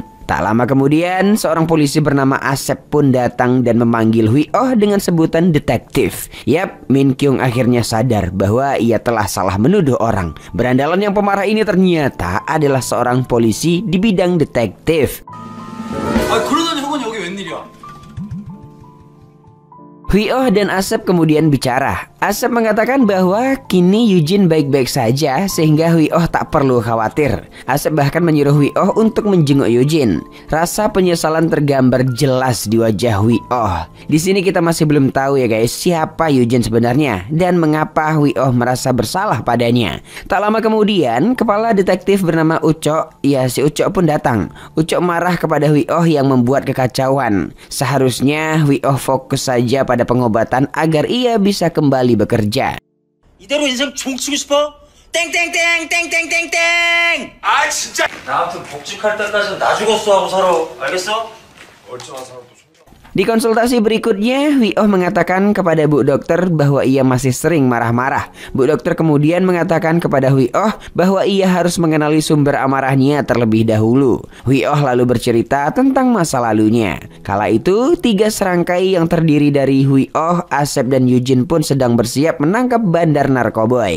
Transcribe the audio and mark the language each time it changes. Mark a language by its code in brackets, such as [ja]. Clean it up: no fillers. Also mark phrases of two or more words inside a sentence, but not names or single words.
[id] Tak lama kemudian, seorang polisi bernama Asep pun datang dan memanggil Hui Oh dengan sebutan detektif. Yap, Min Kyung akhirnya sadar bahwa ia telah salah menuduh orang. Berandalan yang pemarah ini ternyata adalah seorang polisi di bidang detektif. [ko] 그러더니 형은 여기 웬일이야? [id] Hui Oh dan Asep kemudian bicara. Asep mengatakan bahwa kini Eugene baik-baik saja sehingga Hui Oh tak perlu khawatir. Asep bahkan menyuruh Hui Oh untuk menjenguk Eugene. Rasa penyesalan tergambar jelas di wajah Hui Oh. Di sini kita masih belum tahu ya guys siapa Eugene sebenarnya dan mengapa Hui Oh merasa bersalah padanya. Tak lama kemudian kepala detektif bernama Ucok, ya si Ucok pun datang. Ucok marah kepada Hui Oh yang membuat kekacauan. Seharusnya Hui Oh fokus saja pada pengobatan agar ia bisa kembali bekerja. [ko] 이대로 인생 종치고 싶어? 땡땡땡땡땡땡땡! 아 진짜! 나 아무튼 복직할 때까지는 나 죽었어 하고 살아. 알겠어? 멀쩡한 사람도 [id] Di konsultasi berikutnya, Hui Oh mengatakan kepada Bu Dokter bahwa ia masih sering marah-marah. Bu Dokter kemudian mengatakan kepada Hui Oh bahwa ia harus mengenali sumber amarahnya terlebih dahulu. Hui Oh lalu bercerita tentang masa lalunya. Kala itu, 3 serangkai yang terdiri dari Hui Oh, Asep, dan Eugene pun sedang bersiap menangkap bandar narkoboy.